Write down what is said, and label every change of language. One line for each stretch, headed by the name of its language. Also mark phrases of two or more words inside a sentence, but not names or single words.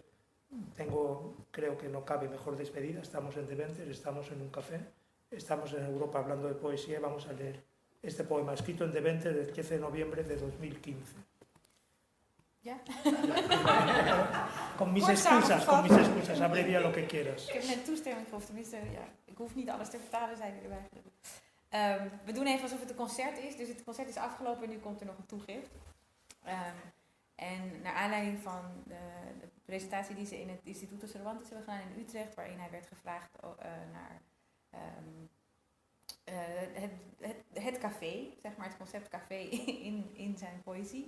Spanish: Creo que no cabe mejor despedida. Estamos en Deventer, estamos en un café, estamos en Europa hablando de poesía y vamos a leer este poema escrito en Deventer el 13 de noviembre de 2015.
Dutch: Ja?
Spanish: Con mis excusas, abrevia lo que quieras.
Dutch: Ik heb net toestemming gegeven, tenminste, ja, ik hoef niet alles te vertalen, zei hij erbij. We doen even alsof het een concert is, dus het concert is afgelopen en nu komt er nog een toegift. En naar aanleiding van de presentatie die ze in het Instituto Cervantes hebben gedaan in Utrecht, waarin hij werd gevraagd naar het café, zeg maar het concept café in zijn poëzie.